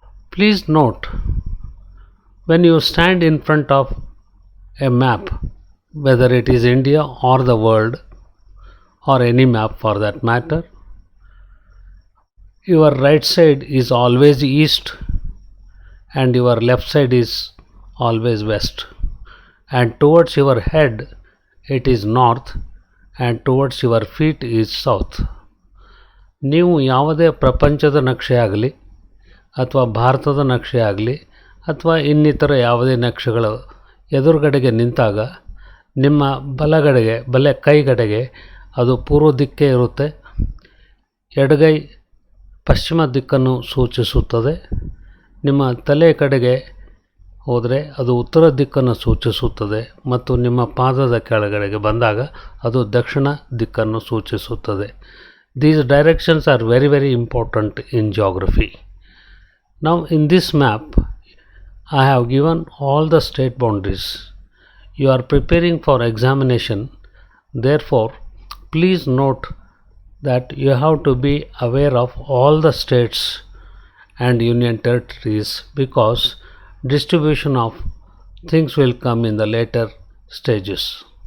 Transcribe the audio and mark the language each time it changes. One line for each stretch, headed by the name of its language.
English: Please note, when you stand in front of a map, whether it is India or the world or any map for that matter, your right side is always east and your left side is always west, and towards your head it is north and towards your feet is south.
Kannada: ನೀವು ಯಾವುದೇ ಪ್ರಪಂಚದ ನಕ್ಷೆ ಆಗಲಿ ಅಥವಾ ಭಾರತದ ನಕ್ಷೆ ಆಗಲಿ ಅಥವಾ ಇನ್ನಿತರ ಯಾವುದೇ ನಕ್ಷೆಗಳು ಎದುರುಗಡೆಗೆ ನಿಂತಾಗ ನಿಮ್ಮ ಬಲ ಕೈಗಡೆಗೆ ಅದು ಪೂರ್ವ ದಿಕ್ಕೇ ಇರುತ್ತೆ, ಎಡಗೈ ಪಶ್ಚಿಮ ದಿಕ್ಕನ್ನು ಸೂಚಿಸುತ್ತದೆ, ನಿಮ್ಮ ತಲೆ ಕಡೆಗೆ ಹೋದರೆ ಅದು ಉತ್ತರ ದಿಕ್ಕನ್ನು ಸೂಚಿಸುತ್ತದೆ ಮತ್ತು ನಿಮ್ಮ ಪಾದದ ಕೆಳಗಡೆಗೆ ಬಂದಾಗ ಅದು ದಕ್ಷಿಣ ದಿಕ್ಕನ್ನು ಸೂಚಿಸುತ್ತದೆ.
English: These directions are very important in geography. Now in this map I have given all the state boundaries. You are preparing for examination, therefore please note that you have to be aware of all the states and union territories, because distribution of things will come in the later stages.